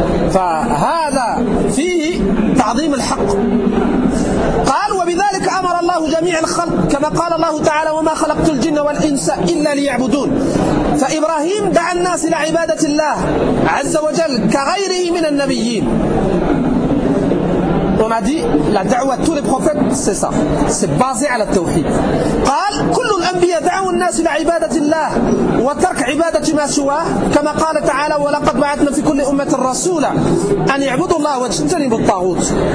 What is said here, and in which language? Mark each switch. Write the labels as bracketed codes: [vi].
[ar] فهذا فيه تعظيم الحق. قال وبذلك أمر الله جميع الخلق كما قال الله تعالى وما خلقت الجن والإنس إلا ليعبدون. فإبراهيم دعا الناس إلى عبادة الله عز وجل كغيره من النبيين. [fr] On a dit la da'wa tous les prophètes c'est ça c'est basé à la tawhid. [ar] قال كل الأنبياء دعوا الناس إلى عبادة الله وترك عبادة ما سواه كما قال تعالى ولقد بعثنا في كل أمة رسولا أن يعبدوا الله واجتنبوا الطاغوت.